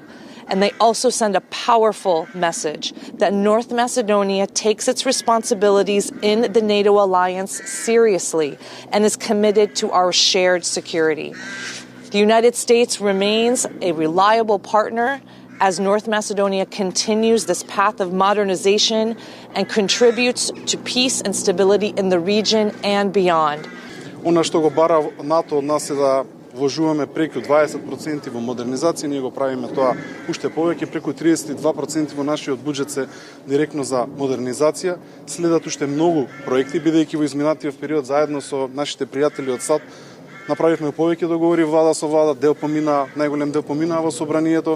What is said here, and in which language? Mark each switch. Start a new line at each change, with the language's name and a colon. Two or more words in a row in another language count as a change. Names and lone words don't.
English: And they also send a powerful message that North Macedonia takes its responsibilities in the NATO alliance seriously and is committed to our shared security. The United States remains a reliable partner as North Macedonia continues this path of modernization and contributes to peace and stability in the region and beyond.
Macedonian: Она што го бара НАТО од нас е да вложуваме преку 20% во модернизација, ние го правиме тоа уште повеќе, преку 32% во нашиот буџет се директно за модернизација. Следат уште многу проекти, бидејќи во изминатиот период заедно со нашите пријатели од САД направивме повеќе договори влада со влада, најголем дел помина во собранието.